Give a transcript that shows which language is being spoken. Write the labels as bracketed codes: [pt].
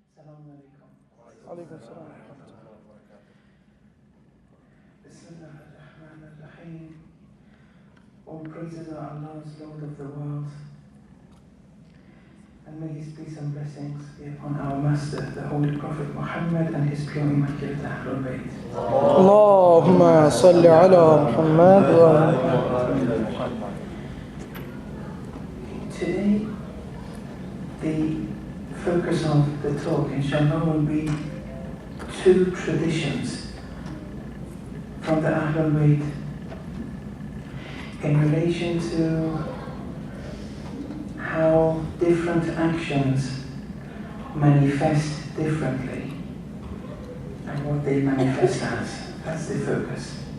[ar] عليكم السلام ورحمة الله. Bismillah ar-Rahman ar-Rahim. [en] All praises are Allah's, Lord of the world. And may His peace and blessings be upon our Master, the Holy Prophet Muhammad, and his pure immaculate Ahlul Bayt. [ar] اللهم صل على محمد وعلى محمد. [en] Today, the focus of the talk, inshallah, will be two traditions from the Ahlul Bayt in relation to how different actions manifest differently and what they manifest as. That's the focus.